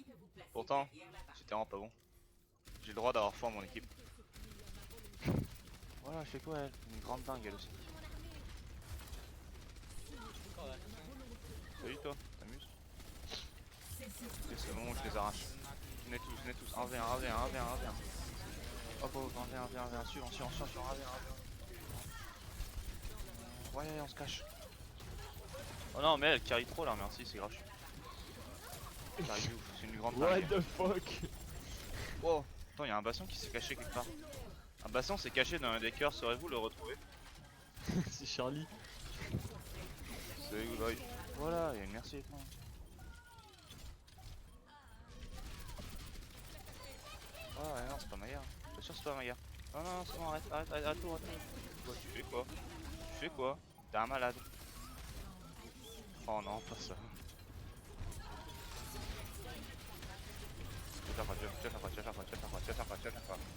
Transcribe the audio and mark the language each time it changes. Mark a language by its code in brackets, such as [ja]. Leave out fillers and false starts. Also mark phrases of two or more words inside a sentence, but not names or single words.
[fr] Pourtant, c'était vraiment pas bon. J'ai le droit d'avoir foi en mon équipe. Voilà, elle fait quoi elle? Une grande dingue elle aussi. Salut toi, t'amuses? Ok, c'est le moment où je les arrache. Venez tous, 1v1, 1v1, 1v1, 1v1. Hop, hop, 1v1, 1v1, 1v1, suivant, 1v1. Ouais, on se cache. Oh non, mais elle carry trop là, merci, c'est grave. Carry de ouf, c'est une grande [en] What [fr] dingue. [en] the fuck. [fr] Wow, attends, y'a un basson qui s'est caché quelque part. Un basson s'est caché dans un des cœurs, saurez-vous le retrouver? C'est Charlie. C'est [en] good boy. [fr] Voilà, y'a une merci étrange. Ah ouais, non, c'est pas ma guerre. Bien sûr, c'est pas ma guerre. Non, c'est bon, arrête tout. Quoi, tu fais quoi? Tu fais quoi? T'es un malade. Oh non, pas ça. Tu vas faire quoi?